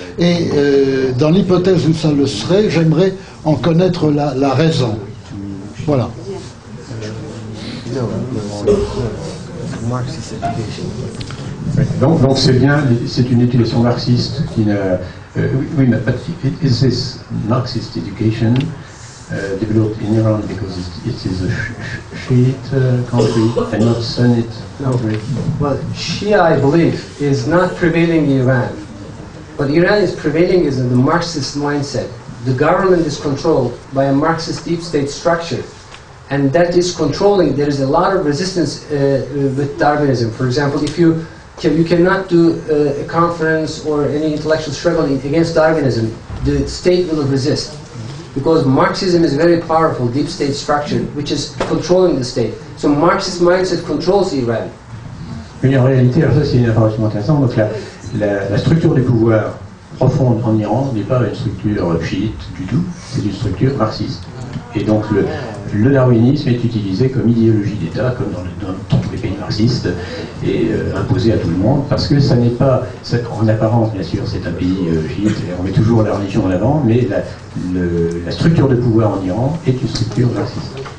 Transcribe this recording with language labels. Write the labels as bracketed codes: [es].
[fr] Et dans l'hypothèse où ça le serait, j'aimerais en connaître la raison. Voilà. Donc c'est bien, c'est une éducation marxiste qui n'a... oui, mais [en] is this Marxist education developed in Iran because it is a Shiite country and not Sunnite country? Well, Shia, I believe, is not prevailing in Iran. What Iran is prevailing is in the Marxist mindset. The government is controlled by a Marxist deep state structure. And that is controlling, there is a lot of resistance with Darwinism. For example, if you cannot do a conference or any intellectual struggle against Darwinism, the state will resist. Because Marxism is a very powerful deep state structure which is controlling the state. So Marxist mindset controls Iran. [fr] Mais en réalité, alors ça c'est une information intéressante, donc la structure du pouvoir profonde en Iran n'est pas une structure chiite du tout, c'est une structure marxiste. Et donc le darwinisme est utilisé comme idéologie d'État, comme dans tous les pays marxistes, et imposé à tout le monde, parce que ça n'est pas, en apparence bien sûr c'est un pays chiite, et on met toujours la religion en avant, mais la structure de pouvoir en Iran est une structure marxiste.